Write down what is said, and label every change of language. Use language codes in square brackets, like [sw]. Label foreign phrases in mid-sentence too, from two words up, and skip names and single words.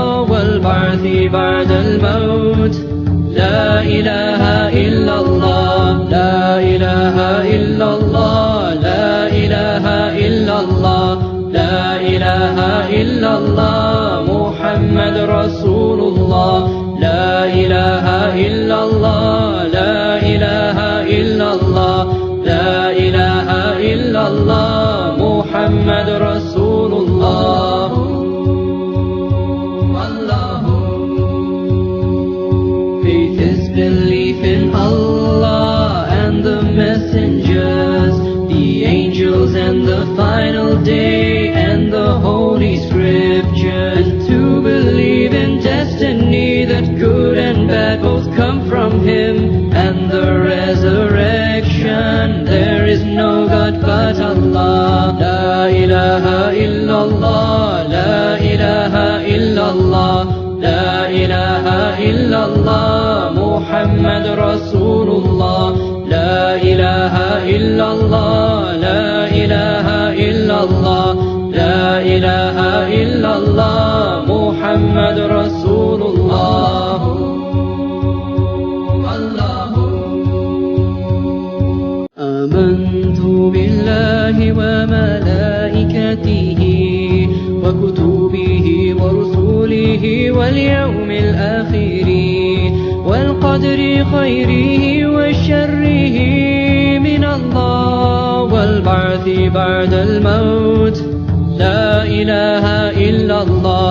[ar] والبعث بعد الموت لا إله إلا الله لا إله إلا الله لا إله إلا الله لا إله إلا الله محمد رسول الله لا إله إلا الله لا إله إلا الله لا إله إلا الله محمد رسول الله. [en] Faith is belief in Allah and the messengers, the angels and the final day and the holy scriptures, and to believe in destiny that good and bad both come from Him, and the resurrection. There is no God but Allah. [ar] لا إله إلا الله، لا إله إلا الله، لا إله إلا الله، محمد رسول الله. لا إله إلا الله، لا إله إلا الله، لا إله إلا الله، محمد رسول الله. آمنت بالله وملائكته وكتبه ورسله واليوم الآخر والقدر خيره وشره من الله والبعث بعد الموت لا إله إلا الله.